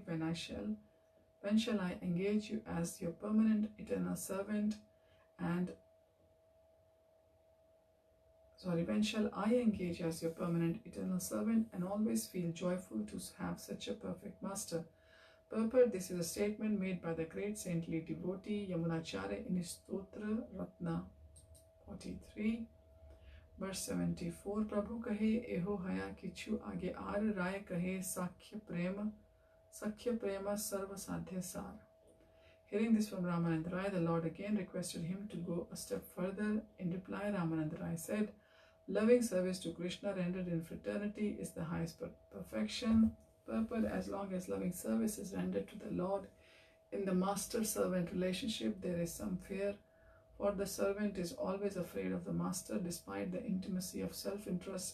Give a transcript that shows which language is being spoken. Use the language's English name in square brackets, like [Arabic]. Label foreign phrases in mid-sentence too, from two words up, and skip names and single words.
[English] When shall I engage you as your permanent eternal servant and when shall I engage as your permanent eternal servant and always feel joyful to have such a perfect master? Purport: this is a statement made by the great saintly devotee Yamunacharya in his Stotra Ratna 43. [Bangla] Verse 74, প্রভু কহে এহো হয় কিছু আগে আর, রায় কহে সখ্য প্রেম সর্ব সাধ্য সার. [English] Hearing this from Rāmānanda Rāya, the Lord again requested him to go a step further. In reply, Rāmānanda Rāya said, loving service to Krishna rendered in fraternity is the highest perfection. Purport: as long as loving service is rendered to the Lord In the master-servant relationship, there is some fear, for the servant is always afraid of the master despite the intimacy of self-interest.